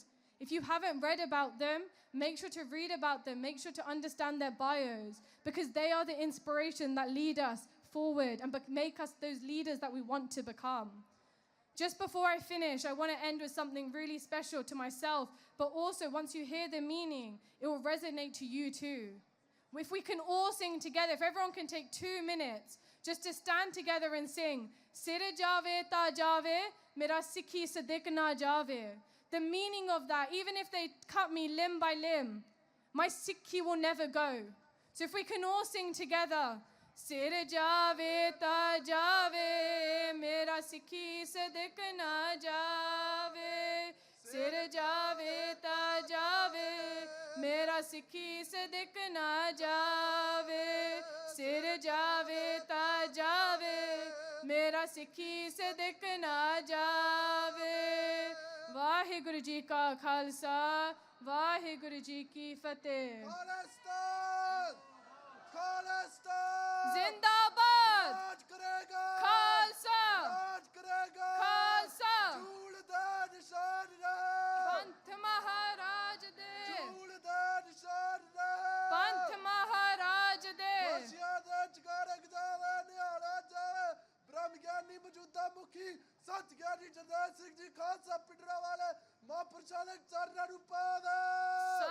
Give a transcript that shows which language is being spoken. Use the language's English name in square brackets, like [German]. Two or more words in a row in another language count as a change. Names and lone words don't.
[English] If you haven't read about them, make sure to read about them, make sure to understand their bios, because they are the inspiration that lead us forward and make us those leaders that we want to become. Just before I finish, I want to end with something really special to myself, but also once you hear the meaning, it will resonate to you too. If we can all sing together, if everyone can take 2 minutes just to stand together and sing, [Punjabi] ਸਿਰ ਜਾਵੇ ਤਾਂ ਜਾਵੇ, ਮੇਰਾ ਸਿੱਖੀ ਸਿਦਕ ਨਾ ਜਾਵੇ. [English] The meaning of that, even if they cut me limb by limb, my Sikhi will never go. So if we can all sing together, [Punjabi] ਸਿਰ ਜਾਵੇ ਤਾਂ ਜਾਵੇ, ਮੇਰਾ ਸਿੱਖੀ ਸਿਦਕ ਨਾ ਜਾਵੇ. ਸਿਰ ਜਾਵੇ ਤਾਂ ਜਾਵੇ, ਮੇਰਾ ਸਿੱਖੀ ਸਿਦਕ ਨਾ ਜਾਵੇ. ਸਿਰ ਜਾਵੇ ਤਾਂ ਜਾਵੇ, ਮੇਰਾ ਸਿੱਖੀ ਸਿਦਕ ਨਾ ਜਾਵੇ. ਵਾਹਿਗੁਰੂ ਜੀ ਕਾ ਖ਼ਾਲਸਾ, ਵਾਹਿਗੁਰੂ ਜੀ ਕੀ ਫ਼ਤਹਿ. Khalistan! Khalistan! Zindabad! ਰਾਜ ਕਰੇਗਾ! Khalsa! ਰਾਜ ਕਰੇਗਾ! Khalsa! ਝੂਲ ਦਾ ਨਿਸ਼ਾਨ ਪੰਥ ਮਹਾਰਾਜ ਦੇ! ਝੂਲ ਦਾ ਨਿਸ਼ਾਨ ਪੰਥ ਮਹਾਰਾਜ ਦੇ! Vasya de chkarek jave, nihara jave. Brahm Gyani Majuda Mukhi, Sat Gyani Jaswant Singh Ji Khalsa Pidra Wale, Mahaprashadak Charna Rupada.